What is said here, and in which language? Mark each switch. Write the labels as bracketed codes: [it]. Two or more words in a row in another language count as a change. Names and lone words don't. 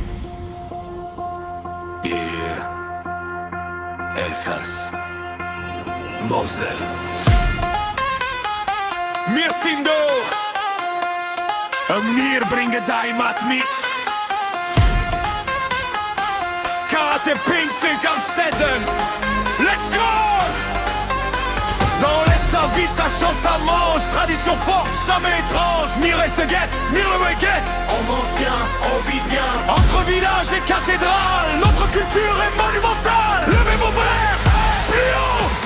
[en] Yeah. Elsace, Moselle. [de] Wir sind da und wir bringen die Heimat mit. Karate Pink 57. [en] Let's go! [fr] Dans les services, ça chante, ça mange. Tradition forte, jamais étrange. Mire se guette, mire le week-end. On mange bien, on vit bien. Entre village et cathédrale, notre culture est monumentale. Levez vos verres, plus haut.